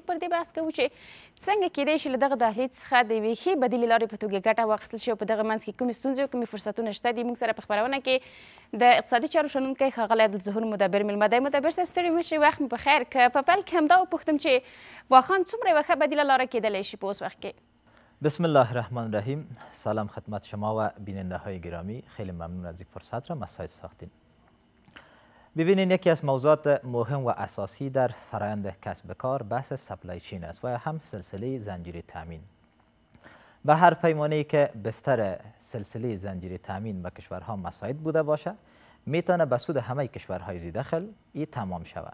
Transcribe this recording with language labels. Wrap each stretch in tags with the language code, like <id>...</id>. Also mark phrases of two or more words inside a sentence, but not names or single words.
<ps>موږ پر دې بحث کوو چې څنګه کیدای شي له دغه دهلیز څخه د یوې ښې بدیلې لارې په توګه ګټه واخیستل شي او په دغه منځ کې کومې ستونزې او کومې فرصتونه شته دي. موږ سره په خپرونه کې د اقتصادي چارو شنونکی ښاغلی عبدالظهور مدبر میلمه دی. مدبر صاحب ستړي مه شئ، وخت مو په خیر. که په پیل کې همدا وپوښتم چې واخان څومره یوه ښه بدیله لاره کیدلی شي په اوس وقت کې؟</ps> <ar>بسم الله الرحمن الرحیم.</ar> <fa>سلام خدمت شما و بیننده های گرامی، خیلی ممنون از این فرصت را مساعد ساختین. ببینین یکی از موضوعات مهم و اساسی در فرآیند کسب کار بحث</fa> <en>supply chain</en> <fa>است و هم سلسله زنجیره تامین. به هر پیمانه‌ای که بستر سلسله زنجیره تامین به کشورها مساعد بوده باشه میتونه به سود همه کشورهای ذی دخل ای تمام شود.</fa>